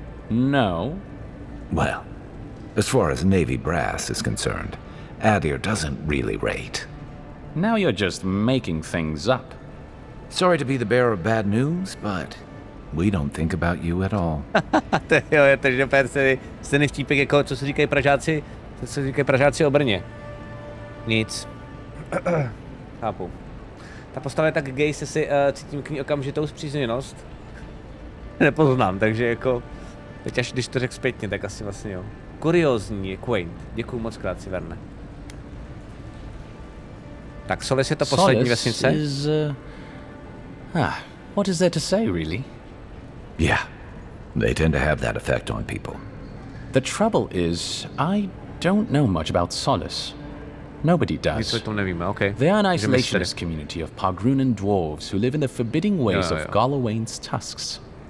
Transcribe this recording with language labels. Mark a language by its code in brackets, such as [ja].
[en] No? Well, as far as Navy brass is concerned, Adir doesn't really rate. Now you're just making things up. Sorry to be the bearer of bad news, but we don't think about you at all. [cs] Jo, takže opět stejný vtípek jako co se říkají Pražáci o Brně. Nic. Chápu. Ta postava je tak gay, se si cítím k ní okamžitou zpřízněnost. Nepoznám, takže jako... Teď až když to řekl zpětně, tak asi vlastně jo. Kuriózní je quaint. Děkuju moc krát, Siverne. Tak Solis je to poslední vesnice? [en] What is there to say, really? Yeah, they tend to have that effect on people. The trouble is, I don't know much about Solace. Nobody does. They are an isolationist community of Pargrunan dwarves who live in the forbidding ways of Galawain's tusks.